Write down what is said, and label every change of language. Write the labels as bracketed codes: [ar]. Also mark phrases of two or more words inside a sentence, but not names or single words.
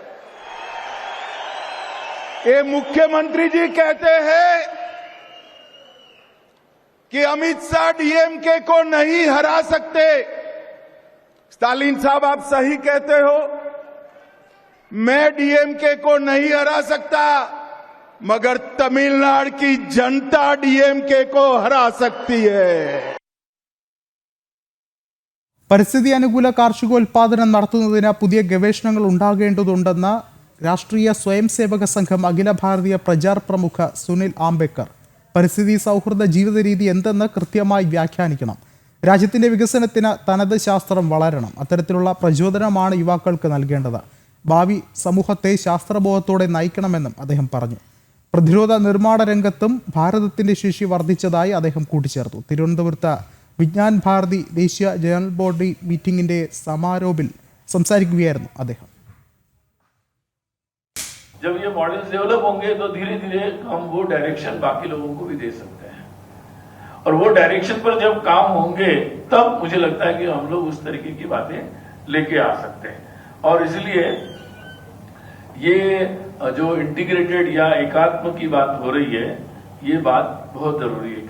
[hi] ये मुख्यमंत्री जी कहते हैं कि अमित शाह DMK को नहीं हरा सकते. स्टालिन साहब, आप सही कहते हो. मैं DMK को नहीं हरा सकता, मगर तमिलनाडु की जनता DMK को हरा सकती है. [ml] പരിസ്ഥിതി അനുകൂല കാർഷികോൽപാദനം നടത്തുന്നതിന് പുതിയ ഗവേഷണങ്ങൾ ഉണ്ടാകേണ്ടതുണ്ടെന്ന് രാഷ്ട്രീയ സ്വയംസേവക സംഘം അഖില ഭാരതീയ പ്രചാർ പ്രമുഖ സുനിൽ ആംബേദ്കർ. പരിസ്ഥിതി സൗഹൃദ ജീവിത രീതി എന്തെന്ന് കൃത്യമായി വ്യാഖ്യാനിക്കണം. രാജ്യത്തിൻ്റെ വികസനത്തിന് തനത് ശാസ്ത്രം വളരണം. അത്തരത്തിലുള്ള പ്രചോദനമാണ് യുവാക്കൾക്ക് നൽകേണ്ടത്. ഭാവി സമൂഹത്തെ ശാസ്ത്രബോധത്തോടെ നയിക്കണമെന്നും അദ്ദേഹം പറഞ്ഞു. പ്രതിരോധ നിർമ്മാണ രംഗത്തും ഭാരതത്തിൻ്റെ ശേഷി വർദ്ധിച്ചതായി അദ്ദേഹം കൂട്ടിച്ചേർത്തു. തിരുവനന്തപുരത്ത് വിജ്ഞാൻ ഭാരതി ദേശീയ [en] general body meeting [ml] സമാരോപിൽ സംസാരിക്കുകയായിരുന്നു അദ്ദേഹം. [hi] जब ये [en] models develop [hi] होंगे तो धीरे धीरे हम वो डायरेक्शन बाकी लोगों को भी दे सकते हैं, और वो डायरेक्शन पर जब काम होंगे तब मुझे लगता है कि हम लोग उस तरीके की बातें लेके आ सकते हैं. और इसलिए ये जो इंटीग्रेटेड या एकात्म की बात हो रही है, ये बात बहुत जरूरी है.